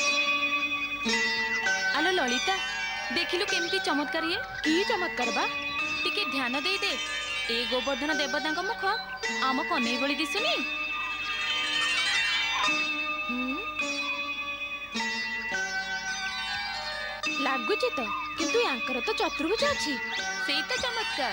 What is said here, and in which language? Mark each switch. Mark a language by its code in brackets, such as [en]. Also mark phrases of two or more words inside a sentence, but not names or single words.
[or] ଆଲୋ ଲଳିତା ଦେଖିଲୁ କେମିତି ଚମତ୍କାର ଏ କି ଚମତ୍କାର ବା ଟିକେ ଧ୍ୟାନ ଦେଇ ଦେଖ, ଏ ଗୋବର୍ଦ୍ଧନ ଦେବତାଙ୍କ ମୁଖ ଆମ କନେଇ ଭଳି ଦିଶୁନି? ଲାଗୁଛି ତ, କିନ୍ତୁ ୟାଙ୍କର ତ ଚତୁର୍ଭୁଜ ଅଛି। ସେଇ ତ ଚମତ୍କାର।